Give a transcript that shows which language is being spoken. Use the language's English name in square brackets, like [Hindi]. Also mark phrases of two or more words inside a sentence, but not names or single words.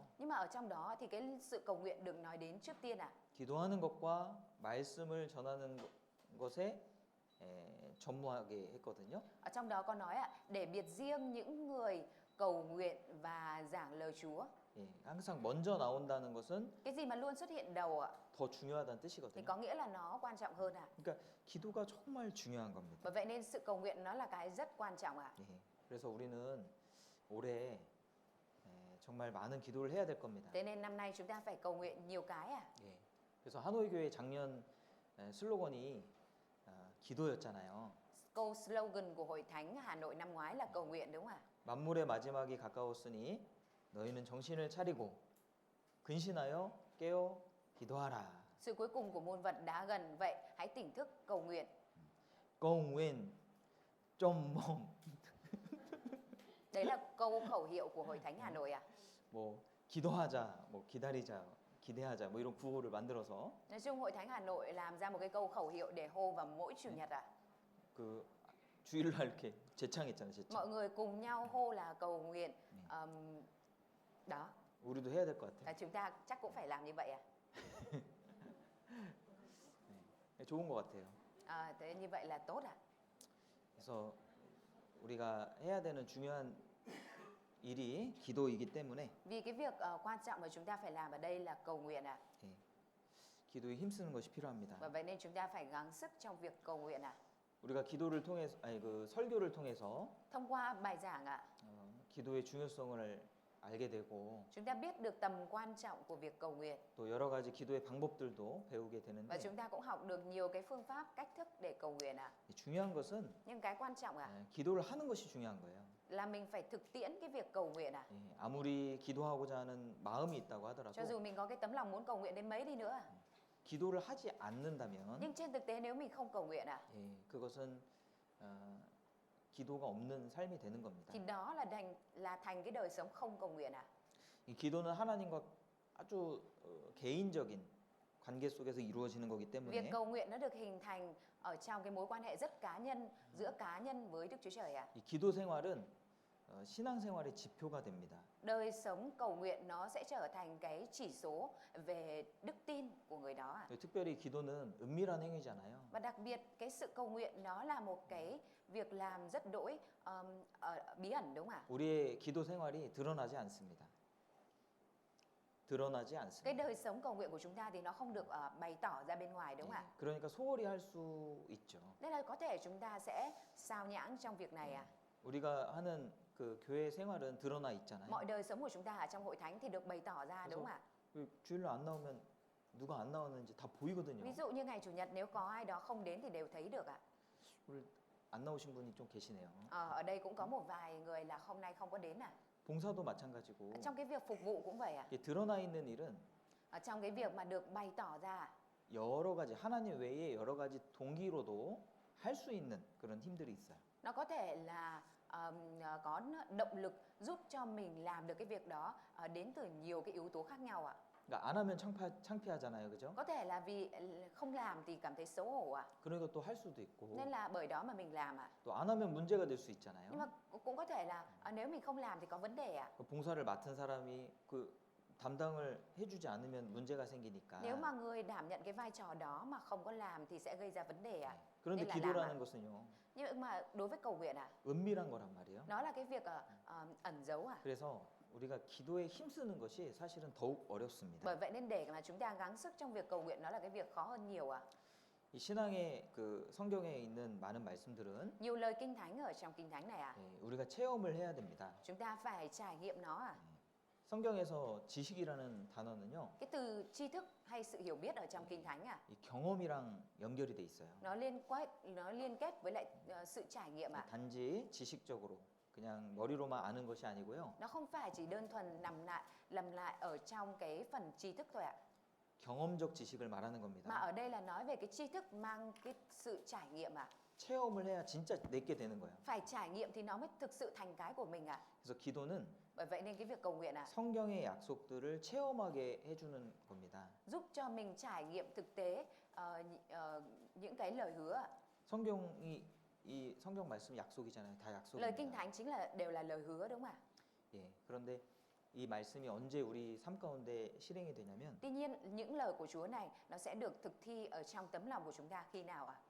[Vietnamese] Nhưng mà ở trong đó thì cái sự cầu nguyện được nói đến trước tiên [Korean] 기도하는 것과 말씀을 전하는 것에 전무하게 했거든요. [Vietnamese] Ở trong đó có nói để biệt riêng những người cầu nguyện và giảng lời Chúa. [Korean] 예, 항상 먼저 나온다는 것은 [Vietnamese] Cái gì mà luôn xuất hiện đầu [Korean] 더 중요하다는 [Vietnamese] thì [Korean] 뜻이거든요. [Vietnamese] có nghĩa là nó quan trọng hơn [Korean] 그러니까 기도가 정말 중요한 겁니다. [Vietnamese] Bởi vậy nên sự cầu nguyện nó là cái rất quan trọng [Korean] 예, 그래서 우리는 올해 정말 많은 기도를 해야 될 겁니다. [Vietnamese] Thế nên năm nay chúng ta phải cầu nguyện nhiều cái à? [Korean] 예. 그래서 하노이 교회 작년 슬로건이 기도였잖아요. [Vietnamese] Câu slogan của Hội Thánh Hà Nội năm ngoái là cầu nguyện đúng không ạ? [Korean] 만물의 마지막이 가까웠으니 너희는 정신을 차리고 근신하여 깨어 기도하라. [Vietnamese] Sự cuối cùng của muôn vật đã gần, vậy hãy tỉnh thức cầu nguyện. cầu nguyện [Korean] 좀 뭐 [Vietnamese] Đấy là câu khẩu hiệu của Hội Thánh Hà Nội à? [Korean] 뭐 기도하자, 뭐 기다리자, 기대하자 뭐 이런 구호를 만들어서 [Vietnamese] Nói chung Hội Thánh Hà Nội làm ra một cái câu khẩu hiệu để hô vào mỗi chủ nhật à? [Korean] 그 주일날 이렇게 제창했잖아요. 제창. [Vietnamese] Mọi người cùng nhau hô là cầu nguyện. Đó, [Korean] 우리도 해야 될 것 [Vietnamese] là [Korean] 같아요. [Vietnamese] chúng ta chắc cũng phải làm như vậy à? [Korean] 네, 좋은 것 같아요. [Vietnamese] Thế như vậy là tốt à? [Korean] 그래서 우리가 해야 되는 중요한 일이 기도이기 때문에 [Vietnamese] Vì cái việc quan trọng mà chúng ta phải làm ở đây là cầu nguyện à? [Korean] 예, 기도에 힘쓰는 것이 필요합니다. [Vietnamese] Và vậy nên chúng ta phải gắng sức trong việc cầu nguyện à? [Korean] 우리가 기도를 통해서 아니 그 설교를 통해서 [Vietnamese] Thông qua bài giảng ạ, [Korean] 기도의 중요성을 알게 되고 [Vietnamese] chúng ta biết được tầm quan trọng của việc cầu nguyện. [Korean] 또 여러 가지 기도의 방법들도 배우게 [Vietnamese] Và [Korean] 되는데 [Vietnamese] chúng ta cũng học được nhiều cái phương pháp, cách thức để cầu nguyện ạ. [Korean] 중요한 것은 [Vietnamese] Nhưng cái quan trọng [Korean] 기도를 하는 것이 중요한 거예요. [Vietnamese] là mình phải thực tiễn cái việc cầu nguyện ạ. [Korean] 예, 아무리 기도하고자 하는 마음이 있다고 하더라도 [Vietnamese] Cho dù mình có cái tấm lòng muốn cầu nguyện đến mấy đi nữa. [Korean] 기도를 하지 않는다면 [Vietnamese] Nhưng trên thực tế nếu mình không cầu nguyện ạ, [Korean] 예, 그것은 기도가 없는 삶이 되는 겁니다. [Vietnamese] thì đó là thành cái đời sống không cầu nguyện ạ. [Korean] 이 기도는 하나님과 아주 개인적인 관계 속에서 이루어지는 거기 [Vietnamese] Việc [Korean] 때문에 [Vietnamese] cầu nguyện nó được hình thành ở trong cái mối quan hệ rất cá nhân giữa cá nhân với Đức Chúa Trời ạ. [Korean] 이 기도 생활은 신앙생활의 지표가 됩니다. [Vietnamese] Đời sống cầu nguyện nó sẽ trở thành cái chỉ số về đức tin của người đó ạ. [Korean] 특별히 기도는 은밀한 행위잖아요. [Vietnamese] Và đặc biệt cái sự cầu nguyện nó là một cái việc làm rất đỗi bí ẩn đúng không ạ? [Korean] 우리의 기도 생활이 드러나지 않습니다. 드러나지 [Vietnamese] Cái [Korean] 않습니다. [Vietnamese] đời sống cầu nguyện của chúng ta thì nó không được bày tỏ ra bên ngoài đúng không [Korean] 예, [Vietnamese] ạ? [Korean] 그러니까 소홀히 할 수 있죠. [Vietnamese] Nên là có thể chúng ta sẽ sao nhãng trong việc này ạ. [Korean] 우리가 하는 그 교회 생활은 드러나 있잖아요. [Vietnamese] Mọi đời sống của chúng ta ở trong hội thánh thì được bày tỏ ra đúng không ạ? [Korean] 그 주일날 안 나오면 누가 안 나오는지 다 보이거든요. [Vietnamese] Ví dụ như ngày chủ nhật nếu có ai đó không đến thì đều thấy được ạ. [Korean] 오늘 안 나오신 분이 좀 계시네요. [Vietnamese] Ở đây cũng có một vài người là hôm nay không có đến ạ. [Korean] 봉사도 마찬가지고 [Vietnamese] Trong cái việc phục vụ cũng vậy ạ. [Korean] 이게 드러나 있는 일은 [Vietnamese] Trong cái việc mà được bày tỏ ra [Korean] 여러 가지 하나님 외에 여러 가지 동기로도 할 수 있는 그런 힘들이 있어요. [Vietnamese] nó có thể là có động lực giúp cho mình làm được cái việc đó đến từ nhiều cái yếu tố khác nhau ạ. [Korean] 그러니까 안 하면 창피하잖아요, 그죠? [Vietnamese] Có thể là vì không làm thì cảm thấy xấu hổ ạ. [Korean] 그러니까 또 할 수도 있고 [Vietnamese] Nên là bởi đó mà mình làm ạ. [Korean] 또 안 하면 문제가 될 수 있잖아요. [Vietnamese] Nhưng mà cũng có thể là nếu mình không làm thì có vấn đề ạ. [Korean] 그 봉사를 맡은 사람이 그 담당을 해주지 않으면 문제가 생기니까. [Vietnamese] Nếu mà người đảm nhận cái vai trò đó mà không có làm thì sẽ gây ra vấn đề ạ. [Korean] 그런데 [Vietnamese] nên là [Korean] 기도라는 것은요 [Vietnamese] Nhưng mà đối với cầu nguyện ạ, [Korean] 은밀한 거란 말이에요. [Vietnamese] nó là cái việc ẩn giấu ạ. [Korean] 그래서 우리가 기도에 힘쓰는 것이 사실은 더욱 어렵습니다. [Vietnamese] Bởi vậy nên để mà chúng ta gắng sức trong việc cầu nguyện nó là cái việc khó hơn nhiều ạ. [Korean] 이 신앙의 그 성경에 있는 많은 말씀들은 [Vietnamese] Nhiều lời kinh thánh ở trong kinh thánh này ạ. [Korean] 우리가 체험을 해야 됩니다. [Vietnamese] Chúng ta phải trải nghiệm nó ạ. [Korean] 성경에서 지식이라는 단어는요, [Vietnamese] Cái từ tri thức hay sự hiểu biết ở trong kinh thánh ạ, [Korean] 이 경험이랑 연결이 돼 있어요. [Vietnamese] nó liên kết với lại sự trải nghiệm ạ. [Korean] 단지 지식적으로 그냥 머리로만 아는 것이 아니고요, [Vietnamese] Nó không phải chỉ đơn thuần lầm lại ở trong cái phần tri thức thôi ạ. [Korean] 경험적 지식을 말하는 [Vietnamese] Mà [Korean] 겁니다. [Vietnamese] ở đây là nói về cái tri thức mang cái sự trải nghiệm ạ. [Korean] 체험을 해야 진짜 내게 되는 거예요. [Vietnamese] Phải trải nghiệm thì nó mới thực sự thành cái của mình ạ. [Korean] 그래서 기도는 [Vietnamese] Bởi vậy nên cái việc cầu nguyện ạ, [Korean] 성경의 약속들을 체험하게 해주는 겁니다. [Vietnamese] giúp cho mình trải nghiệm thực tế những cái lời hứa ạ. [Korean] 성경이 이 성경 말씀 약속이잖아요. 다 [Vietnamese] Lời kinh [Korean] 약속입니다. [Vietnamese] thánh chính là đều là lời hứa đúng không ạ? [Korean] 예. 그런데 이 말씀이 언제 우리 삶 가운데 실행이 되냐면 [Vietnamese] Tuy nhiên những lời của Chúa này nó sẽ được thực thi ở trong tấm lòng của chúng ta khi nào ạ?